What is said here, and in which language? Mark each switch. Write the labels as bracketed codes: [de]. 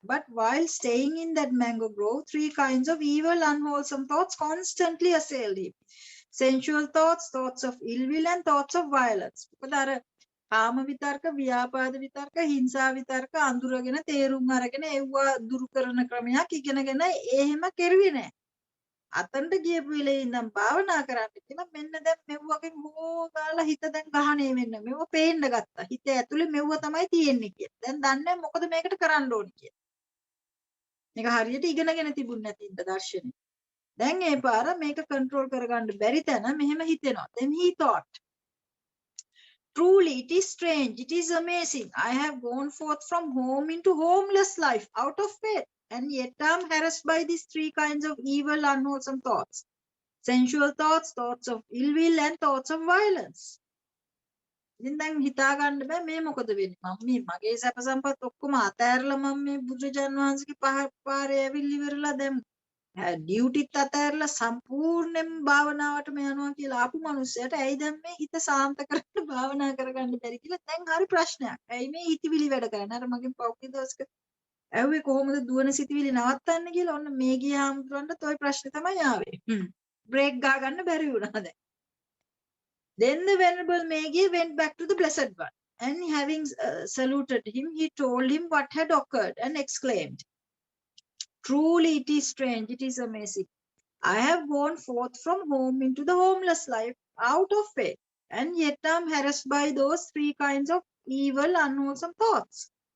[en] But while staying in that mango grove, 3 kinds of evil, unwholesome thoughts constantly assailed him. Sensual thoughts, thoughts of ill will, and thoughts of violence. [si] කාම විතර්ක, ව්‍යාපාද විතර්ක, හිංසා විතර්ක අඳුරගෙන තේරුම් අරගෙන ඒවා දුරු කරන ක්‍රමයක් ඉගෙනගෙන එහෙම කෙරුවේ නැහැ. අතන්ට ගියපු වෙලේ ඉඳන් භාවනා කරන්න කියලා මෙන්න දැන් මෙව්වකින් හොගාලා හිත දැන් ගහණේ වෙන්න. මෙව පේන්න ගත්තා. හිත ඇතුලේ මෙව්ව තමයි තියෙන්නේ කියලා. දැන් දන්නේ මොකද මේකට කරන්න ඕනේ කියලා. මේක හරියට ඉගෙනගෙන තිබුණ නැති ඉඳ දර්ශනේ. දැන් ඒ පාර මේක කන්ට්‍රෝල් කරගන්න බැරි තැන මෙහෙම හිතෙනවා. [en] Then he thought, truly, it is strange, it is amazing. I have gone forth from home into homeless life out of faith, and yet I am harassed by these 3 kinds of evil, unwholesome thoughts. Sensual thoughts, thoughts of ill will, and thoughts of violence. [si] ඉතින් දැන් හිතා ගන්න බෑ මේ මොකද වෙන්නේ. මම මේ මගේ සැප සම්පත් ඔක්කොම අතෑරලා මම මේ බුදුරජාන් වහන්සේගේ පාරේ ඇවිල්ලි ඉවරලා දැන් ඩියුටිත් අතෑරලා සම්පූර්ණයෙන්ම භාවනාවටම යනවා කියලා ආපු මිනිස්සයාට ඇයි දැන් මේ හිත සාන්ත කරන්න භාවනා කරගන්න බැරි කියලා දැන් හරි ප්‍රශ්නයක්. ඇයි මේ හිතවිලි වැඩ කරන්නේ? අර මගෙන් පෞද්ගලික දවසක ඇහුවේ කොහොමද දුවන සිතවිලි නවත්තන්නේ කියලා. ඔන්න මේ ගිය ආම්තුරන්ට toy ප්‍රශ්නේ තමයි ආවේ. බ්‍රේක් ගා ගන්න බැරි වුණා දැන්. [en] Then the Venerable Mehgiya went back to the Blessed One, and having saluted him, he told him what had occurred and exclaimed, truly it is strange, it is amazing. I have gone forth from home into the homeless life out of faith, and yet I am harassed by those 3 kinds of evil, unwholesome thoughts.